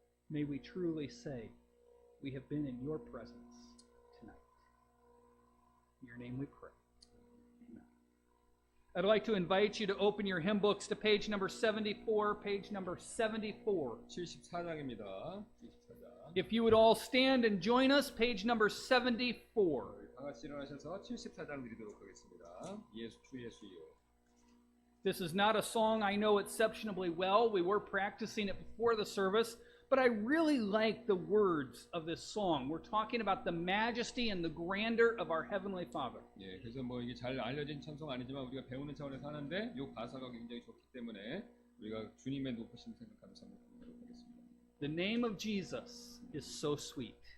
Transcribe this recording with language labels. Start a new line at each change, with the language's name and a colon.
English: May we truly say we have been in your presence tonight. In your name we pray. I'd like to invite you to open your hymn books to page number 74, page number 74.
Korean: 74장입니다. 74장.
English: If you would all stand and join us, page number 74.
Korean: 다 같이 일어나셔서 74장 드리도록 하겠습니다. 예수 주 예수요.
English: This is not a song I know exceptionally well. We were practicing it before the service, But I really like the words of this song. We're talking about the majesty and the grandeur of our Heavenly Father.
Korean: 예, 그래서 뭐 이게 잘 알려진 찬송 아니지만 우리가 배우는 차원에서 하는데 이 가사가 굉장히 좋기 때문에 우리가 주님의 높으심 생각하면서 한번 보도록 하겠습니다.
English: The name of Jesus is so sweet.